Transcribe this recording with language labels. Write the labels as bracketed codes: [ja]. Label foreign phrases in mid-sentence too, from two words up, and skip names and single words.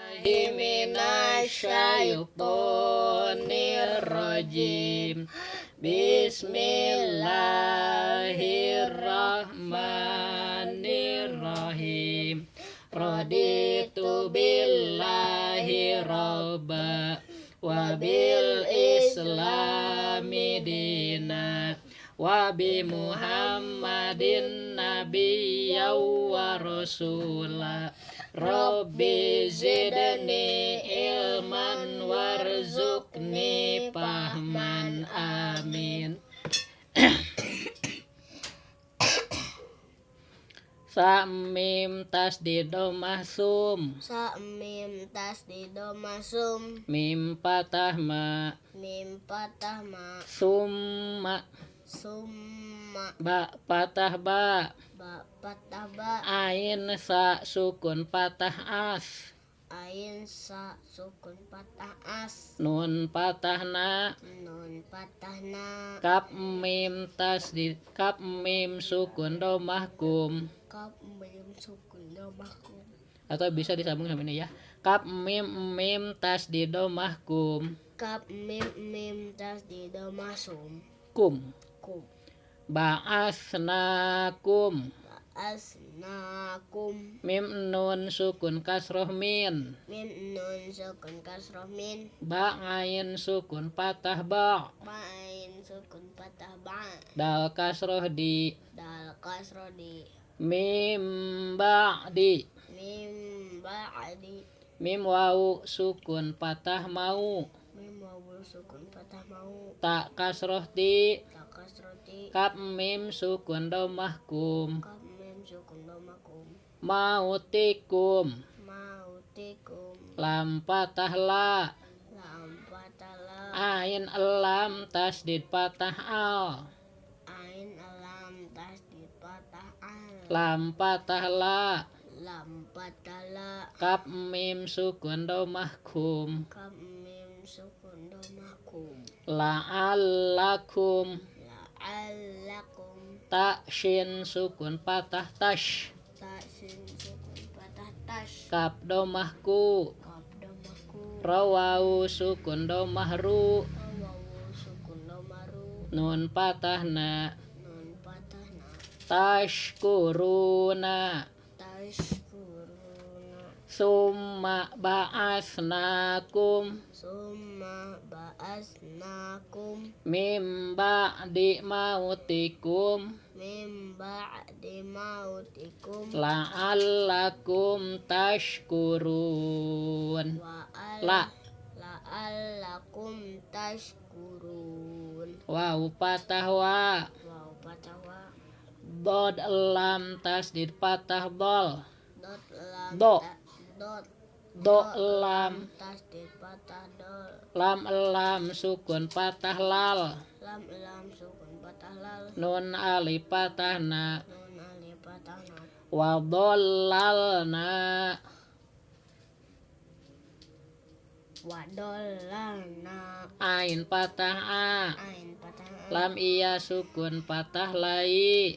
[ar] بالله من الشيطان الرجيم. بسم الله الرحمن الرحيم. رضيت بالله ربا وبالإسلام دينا وبمحمد نبيا ورسولا. رب زدني علما وارزقني فهما. [id] Amin. Sa mim tasdid mahsum. Sa mim tasdid mahsum. Mim patah ma. Mim patah ma. [ar] ثم. ثم. [id] Ba patah ba. Ba patah ba. Ain sa sukun patah as. Ain sa sukun patah as. Nun patah na. Nun patah na. Kap mim tasdid. Kap mim sukun domah kum. Kap mim sukun domah kum. Atau bisa disambung sama ini ya. Kap mim mim tasdid domah kum. Kap mim tasdid mahsum. [ar] كم. كم. بعثناكم. عثناكم. [id] Mim nun sukun kasroh min. Mim nun sukun kasroh min. Ba ain sukun patah ba. Bain sukun patah ba. Dal kasroh di. Dal kasroh di. [ar] من بعد. من بعد. [id] Mim wawu sukun patah mau. Mim wawu sukun patah mau. Ta kasroh ti. Ta kasroh ti. Kap mim sukun domah kum. Kap mim sukun domah kum. [ar] موتكم. موتكم. [id] Lam patah la. Lam patah la. Ain lam tasdid patah al. Ain lam tasdid patah al. Lam patah la. Lam patah la. Kap mim sukun domah kum. Kap mim sukun domah kum. [ar] لعلكم. لعلكم. [id] Ta shin sukun patah tash. Ta sin sukun patah tash. Kap domah ku. Kap domah ku. Rawawu sukun domah ru. Wawu sukun domah ru. Nun patah na. Nun patah na. [ar] تشكرون. تشكرون. ثم بعثناكم. ثم بعثناكم. من بعد موتكم. من بعد موتكم. لعلكم تشكرون. لعلكم تشكرون. [id] Wawu patah wa. Wawu patah wa. Dod lam tasdid patah dol. Dot lam. Do. Dot. Do lam. Tasdid patah dol. Lam lam sukun patah lal. Lam lam sukun patah lal. Nun alif patah na. Nun alif patah na. [ar] وظللنا. وظللنا. [id] Ain patah a. Ain patah a. Lam iya sukun patah lai.